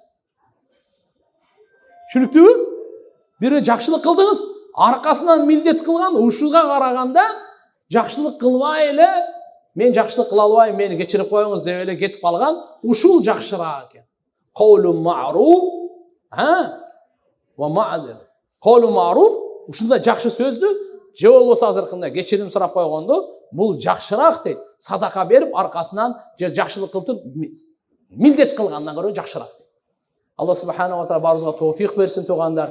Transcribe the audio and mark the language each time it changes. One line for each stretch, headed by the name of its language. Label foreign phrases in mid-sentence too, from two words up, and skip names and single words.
Kyrgyz: Түшүнүктүүбү? Бирөө жакшылык кылдыңыз, аркасынан милдет кылган, ушуга караганда жакшылык кылбай эле, мен жакшылык кыла албайм, мени кечирип коюңуз деп эле кетип калган, ушул жакшыраак экен.
Arabic: قول معروف ومعدل. قول معروف,
Kyrgyz: ушундай жакшы сөздү, же болбосо азыркындай кечирим сурап койгонду, бул жакшыраак дейт. Садака берип, аркасынан же жакшылык кылып милдет кылгандан көрө жакшыраак. Алла
Arabic: سبحانه وتعالى
Kyrgyz: баарыбызга тоофик берсин тугандар.